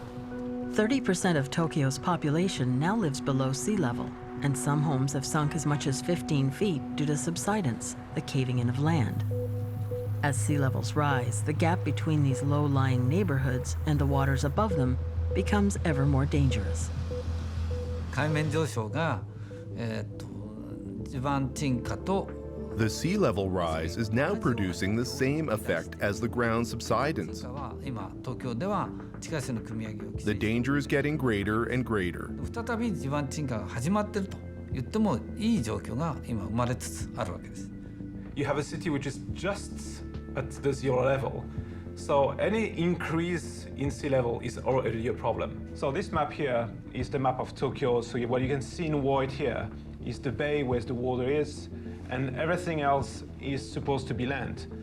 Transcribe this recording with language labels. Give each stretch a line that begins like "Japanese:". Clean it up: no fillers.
English: 30% of Tokyo's population now lives below sea level, and some homes have sunk as much as 15 feet due to subsidence, the caving in of land. As sea levels rise, the gap between these low-lying neighborhoods and the waters above them becomes ever more dangerous.
Japanese: 海面上昇が、地盤沈下と
English: The sea level rise is now producing the same effect as the ground subsidence. The danger is getting greater and greater.
Japanese: 再び地盤沈下が始まっていると言ってもいい状況が今生まれつつあるわけです。
English: You have a city which is just at the zero level. So any increase in sea level is already a problem. So this map here is the map of Tokyo. So what you can see in white here is the bay where the water is, and everything else is supposed to be land.